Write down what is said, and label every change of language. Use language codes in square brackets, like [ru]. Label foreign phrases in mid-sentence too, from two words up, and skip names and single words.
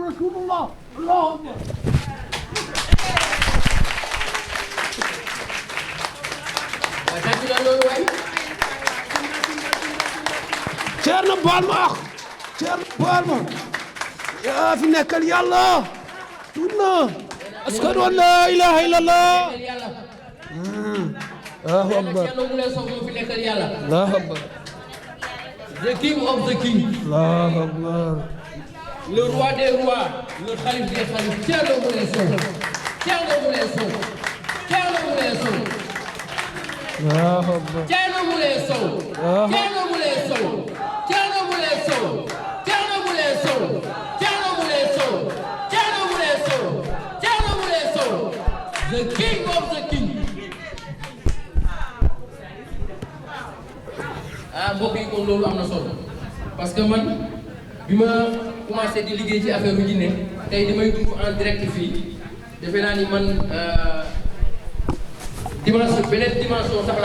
[wo] Ceerno baal ma ak Ceerno baal ma yaa fi nekkal yàlla tuut na [ar] أشهد أن لا إله إلا الله الله أكبر الله أكبر [en] the king of the king [ar] الله أكبر [fr] le roi des rois le khalife des khalifes Thierno Moule Sow Thierno Moule Sow Thierno Moule Sow [ar] الله أكبر [wo] Thierno Moule Sow Thierno Moule Sow Thierno Moule Sow Thierno Moule Sow Thierno Moule Sow Thierno Moule Sow Thierno Moule Sow [en] the king of the king [wo] mbokk yi kon loolu am na solo [fr] parce que [wo] man bi ma commencé di liggéey ci affaire u jinne tey damay dund [fr] en direct [wo] fii defe naa ni man dimension beneen dimension sax